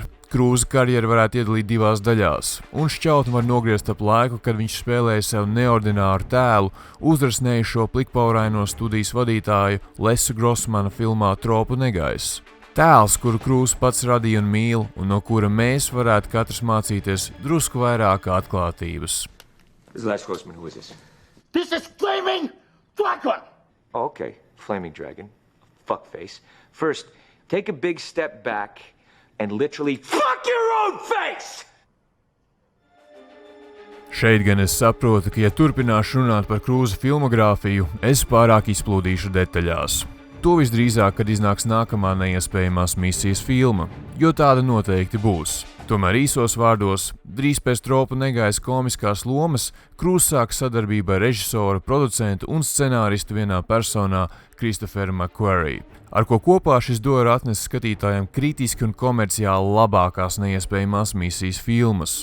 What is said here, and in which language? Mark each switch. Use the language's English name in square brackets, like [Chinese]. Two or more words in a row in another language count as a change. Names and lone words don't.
[Latvian] Krūsa karjeru varētu iedalīt divās daļās, un šķautni var nogriezt ap laiku, kad viņš spēlēja sev neordināru tēlu, uzrasnējušo plikpauraino studijas vadītāju Lesu Grossmana filmā Tropu negaiss. Tēls, kuru Krūss pats radīja un mīl, un no kura mēs varētu katrs mācīties drusku vairāk atklātības. [English] Les Grossman, who is this? This is Flaming Dragon! Okay, Flaming Dragon. Fuckface. First, take a big step back and literally fuck your own face! [Latvian] Šeit gan es saprotu, ka ja turpināšu runāt par Krūsa filmogrāfiju, es pārāk izplūdīšu detaļās. To visdrīzāk, kad iznāks nākamā neiespējamās misijas filma, jo tāda noteikti būs. Tomēr īsos vārdos, drīz pēc Tropu negaisa komiskās lomas, Krūss sāk sadarbību ar režisoru, producentu un scenāristu vienā personā Christopheru McQuarrie, ar ko kopā šis duo atnes skatītājiem kritiski un komerciāli labākās neiespējamās misijas filmas.